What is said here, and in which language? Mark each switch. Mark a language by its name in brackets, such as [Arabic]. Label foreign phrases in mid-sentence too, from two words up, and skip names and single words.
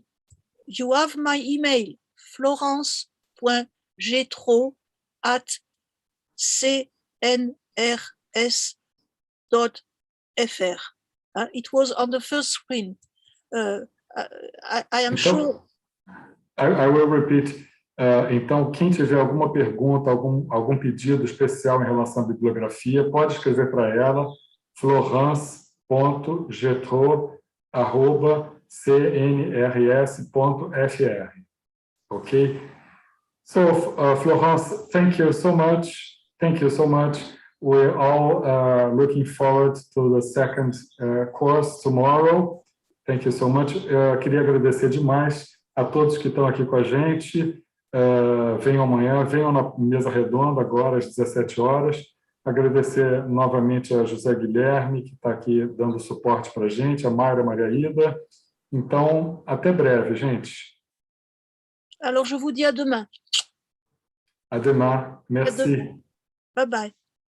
[English] You have my email, florence.getro@cnrs.fr. It was on the first screen. I am sure. I will repeat. [Portuguese] Então, quem tiver alguma pergunta, algum pedido especial em relação à bibliografia, pode escrever para ela, florence.getro@cnrs.fr. [English] Okay? So, Florence, thank you so much. Thank you so much. We're all looking forward to the second course tomorrow. Thank you so much. [Portuguese] Queria agradecer demais a todos que estão aqui com a gente. Venham amanhã, venham na mesa redonda agora às 17 horas. Agradecer novamente a José Guilherme, que está aqui dando suporte para a gente, a Mayra Margarida. Então, até breve, gente. [French] Alors, je vous dis à demain. À demain. Merci. [English] Bye bye.